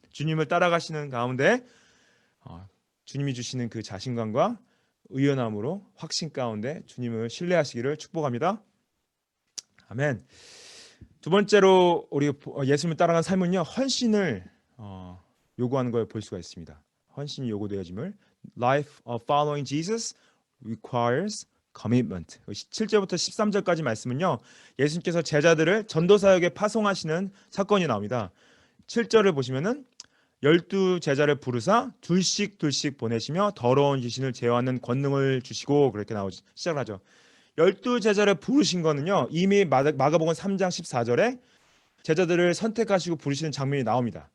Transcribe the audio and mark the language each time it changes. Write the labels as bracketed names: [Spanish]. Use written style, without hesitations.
[Korean] 주님을 따라가시는 가운데 주님이 주시는 그 자신감과 의연함으로 확신 가운데 주님을 신뢰하시기를 축복합니다. 아멘. 두 번째로 우리 예수님을 따라가는 삶은요 헌신을 요구하는 걸 볼 수가 있습니다. 헌신이 요구되어짐을 [English] Life of following Jesus requires commitment. [Korean] 7절부터 13절까지 말씀은요 예수님께서 제자들을 전도사역에 파송하시는 사건이 나옵니다. 7절을 보시면은 12 제자를 부르사 둘씩 보내시며 더러운 귀신을 제어하는 권능을 주시고 그렇게 시작을 하죠. 12 제자를 부르신 거는요 이미 마가복음 3장 14절에 제자들을 선택하시고 부르시는 장면이 나옵니다.